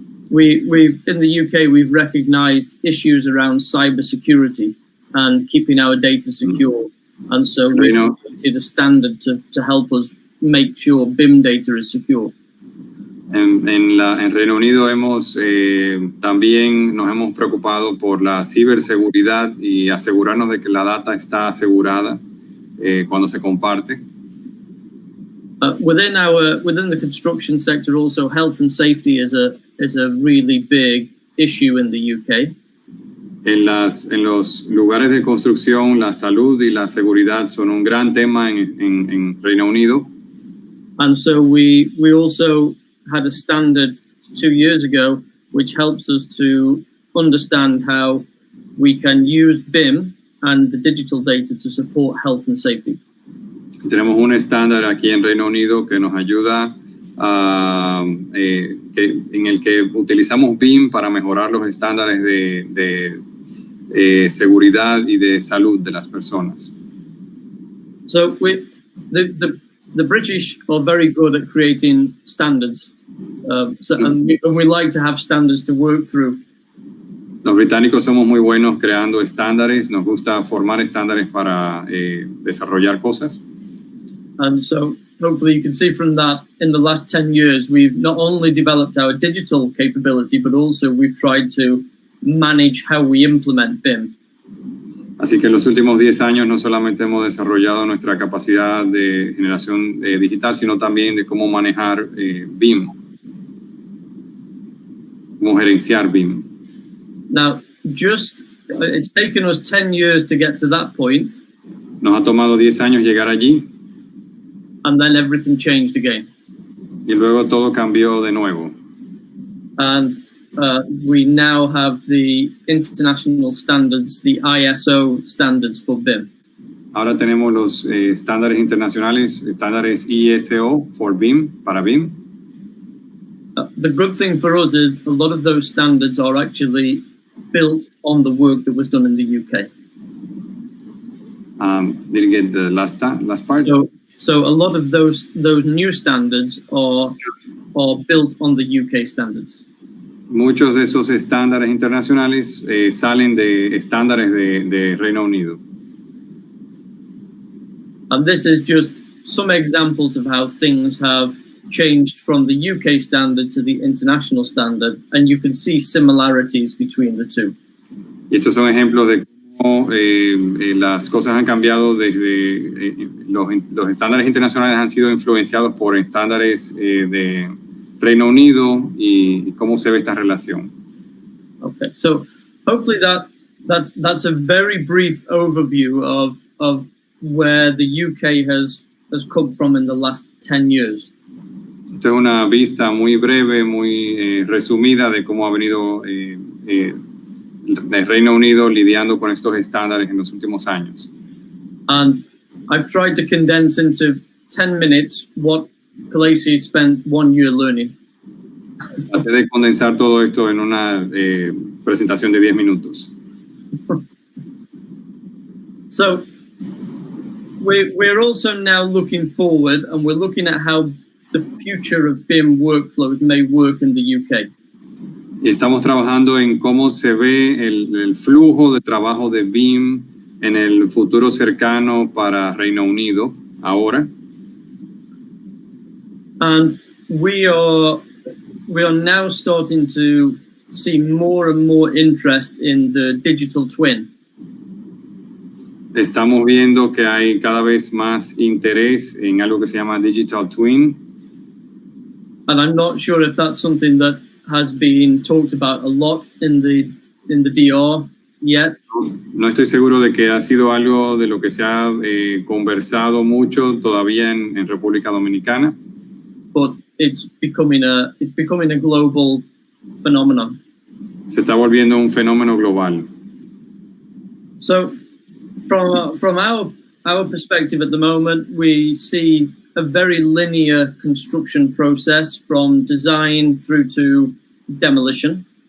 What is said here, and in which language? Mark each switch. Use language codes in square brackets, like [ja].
[en] We've in the UK, we've recognized issues around cybersecurity and keeping our data secure. And so we've created a standard to help us make sure BIM data is secure. [es] En Reino Unido también nos hemos preocupado por la ciberseguridad y asegurarnos de que la data está asegurada cuando se comparte. [en] Within the construction sector, also health and safety is a really big issue in the UK. [es] En los lugares de construcción, la salud y la seguridad son un gran tema en Reino Unido. [en] And so we also had a standard 2 years ago, which helps us to understand how we can use BIM and the digital data to support health and safety. [es] Tenemos un estándar aquí en Reino Unido que nos ayuda en el que utilizamos BIM para mejorar los estándares de seguridad y de salud de las personas. [en] So the British are very good at creating standards, and we like to have standards to work through. [es] Los británicos somos muy buenos creando estándares, nos gusta formar estándares para desarrollar cosas. [en] And so hopefully you can see from that in the last 10 years, we've not only developed our digital capability, but also we've tried to manage how we implement BIM. [es] Así que en los últimos 10 años no solamente hemos desarrollado nuestra capacidad de generación digital, sino también de cómo manejar BIM, cómo gerenciar BIM. [en] Now, it's taken us 10 years to get to that point. [es] Nos ha tomado 10 años llegar allí. [en] And then everything changed again. [es] Y luego todo cambió de nuevo. [en] And we now have the international standards, the ISO standards for BIM. [es] Ahora tenemos los estándares internacionales, estándares ISO for BIM, para BIM. [en] The good thing for us is a lot of those standards are actually built on the work that was done in the UK. Didn't get the last part. So a lot of those new standards are built on the UK standards. [es] Muchos de esos estándares internacionales salen de estándares de Reino Unido. [en] And this is just some examples of how things have changed from the UK standard to the international standard, and you can see similarities between the two. [es] Y estos son ejemplos de cómo las cosas han cambiado desde los estándares internacionales han sido influenciados por estándares de Reino Unido y cómo se ve esta relación. [en] Okay, so hopefully that's a very brief overview of where the UK has come from in the last 10 years. [es] Esta es una vista muy breve, muy resumida de cómo ha venido el Reino Unido lidiando con estos estándares en los últimos años. [en] And I've tried to condense into 10 minutes what Khaleesi spent 1 year learning. [es] Traté de condensar todo esto en una presentación de 10 minutos. [en] So, we're also now looking forward, and we're looking at how the future of BIM workflows may work in the UK. [es] Y estamos trabajando en cómo se ve el flujo de trabajo de BIM en el futuro cercano para Reino Unido ahora. [en] And we are now starting to see more and more interest in the digital twin. [es] Estamos viendo que hay cada vez más interés en algo que se llama Digital Twin. [en] and I'm not sure if that's something that has been talked about a lot in the DR yet. [es] No estoy seguro de que ha sido algo de lo que se ha conversado mucho todavía en República Dominicana. [en] But it's becoming a global phenomenon. [es] Se está volviendo un fenómeno global. [en] So, from our perspective at the moment, we see a very linear construction process from design through to demolition.